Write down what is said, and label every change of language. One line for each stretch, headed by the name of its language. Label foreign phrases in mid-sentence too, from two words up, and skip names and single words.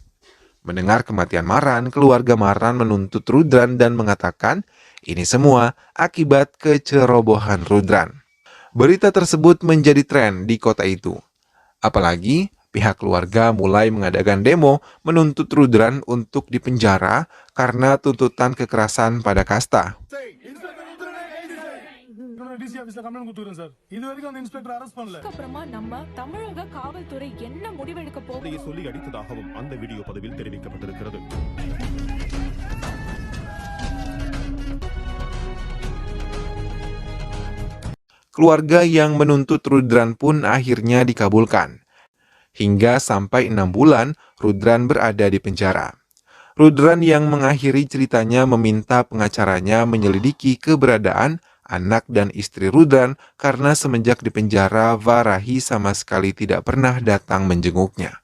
Indonesian: Mendengar kematian Maran, keluarga Maran menuntut Rudran dan mengatakan ini semua akibat kecerobohan Rudran. Berita tersebut menjadi tren di kota itu. Apalagi pihak keluarga mulai mengadakan demo menuntut Rudran untuk dipenjara karena tuntutan kekerasan pada kasta.
Tamil: அப்புறமா நம்ம தமிழக காவல்துறை என்ன முடிவெடுக்க போகுது இதை சொல்லி அடித்ததாகவும் அந்த வீடியோ பதிவில் தெரிவிக்கப்பட்டிருக்கிறது.
Indonesian: Keluarga yang menuntut Rudran pun akhirnya dikabulkan. Hingga sampai 6 bulan, Rudran berada di penjara. Rudran yang mengakhiri ceritanya meminta pengacaranya menyelidiki keberadaan anak dan istri Rudran karena semenjak di penjara, Varahi sama sekali tidak pernah datang menjenguknya.